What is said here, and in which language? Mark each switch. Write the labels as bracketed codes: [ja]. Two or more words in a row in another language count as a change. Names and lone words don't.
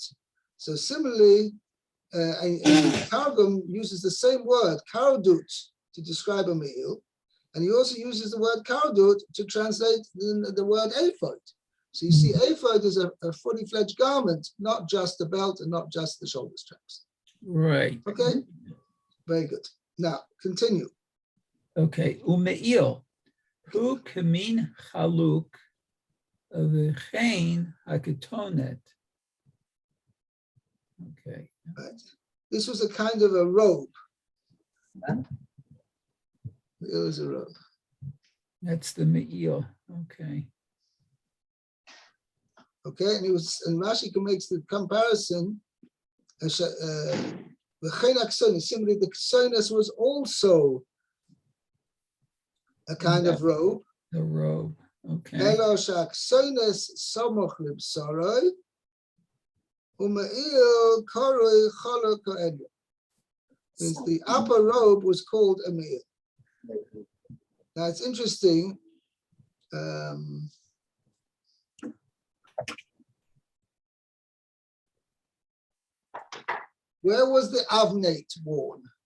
[en] So similarly, Targum uses the same word, karodut, to describe a me'il. And he also uses the word karodut to translate the word ephod. So you see, ephod is a fully fledged garment, not just the belt and not just the shoulder straps. Right. Okay, very good. Now, continue. [he] Okay. Ume'il. הוא כמין חלוק וכן הכתונת. [en] Okay. Right. This was a kind of a robe. It was a robe. That's the me'il. Okay. Okay, and Rashi makes the comparison. The similarly, the ksonis was also a kind of robe. The robe. Okay. [he] אלא שהכתונת סמוך לבשרו, ומעיל קרוי חלוק העליון. [en] Means the upper robe was called a me'il. Now it's interesting. Where was the avnate worn?